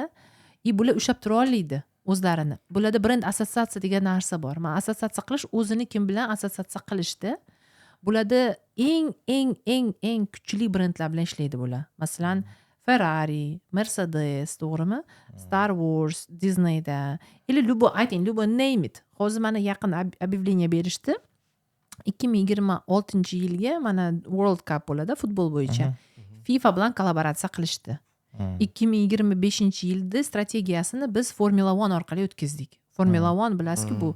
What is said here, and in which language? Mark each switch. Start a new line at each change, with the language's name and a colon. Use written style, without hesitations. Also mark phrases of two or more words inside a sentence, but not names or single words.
Uzbek: Bular ushlab tura olmaydi o'zlarini. Bularda brend assotsiatsiya degan narsa bor. Men assotsiatsiya qilish o'zini kim bilan assotsiatsiya qilishdi. Bularda eng kuchli brendlar bilan ishlaydi bular. Masalan, Ferrari, Mercedes, to'g'rimi? Star Wars, Disneyda. Любой
English: name it.
Uzbek: Hozir mana yaqin объявление berishdi. 2026-yilga mana World Cup bo'ladi futbol bo'yicha. FIFA bilan kollaboratsiya qilishdi. 2025-yilda strategiyasini biz Formula 1 orqali o'tkazdik. Formula 1 bilasizki bu.